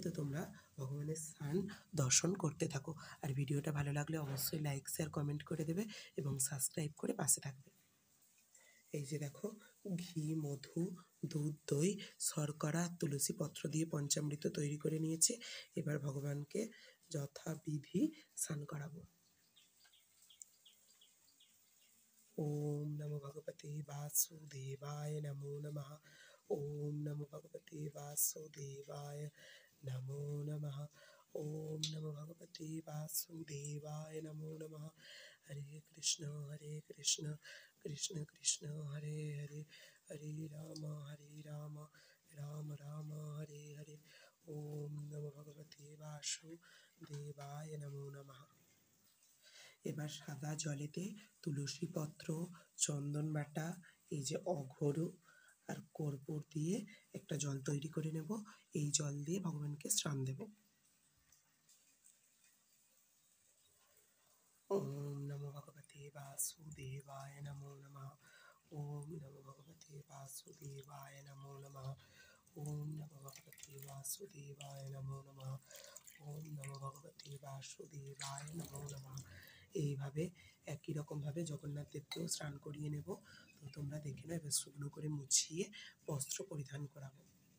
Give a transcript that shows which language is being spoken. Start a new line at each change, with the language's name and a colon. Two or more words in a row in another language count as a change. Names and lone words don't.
Bangla: তো তোমরা ভগবানের স্নান দর্শন করতে থাকো। আর ভিডিওটা ভালো লাগলে অবশ্যই লাইক, শেয়ার, কমেন্ট করে দেবে এবং সাবস্ক্রাইব করে পাশে থাকবে। এই যে দেখো, ঘি, মধু, দুধ, দই, শর্করা, তুলসী পত্র দিয়ে পঞ্চামৃত তৈরি করে নিয়েছি। এবার ভগবানকে যথাবিধি স্নান করাবো।
Sanskrit: ওম নমো ভগবতে বাসুদেবায় নমো নমঃ। ওম নমো ভগবতে বাসুদেবায় নমো নমঃ। ওম নমো ভগবতে বাসুদেবায় নমো নমঃ। হরে কৃষ্ণ কৃষ্ণ কৃষ্ণ হরে হরে, হরে রাম রাম রাম হরে হরে। ওম নমো ভগবতে বাসুদেবায় নমো নমঃ।
Bangla: এবার সাদা জলেতে তুলসী পত্র, চন্দন বাটা, এই যে অঘরু আর কর্পূর দিয়ে একটা জল তৈরি করে নেব। এই জল দিয়ে ভগবানকে স্নান দেব।
Sanskrit: ওম নমো ভগবতে বাসুদেবায় নমো নমঃ। ওম নমো ভগবতে বাসুদেবায় নমো নমঃ। ওম নমো ভগবতে বাসুদেবায় নমো নমঃ। ওম নমো ভগবতে বাসুদেবায় নমো নমঃ।
Bangla: এইভাবে একই রকমভাবে জগন্নাথ দেবকেও স্নান করিয়ে নেব। তো তোমরা দেখে নাও। এবার শুকনো করে মুছিয়ে বস্ত্র পরিধান করাবো।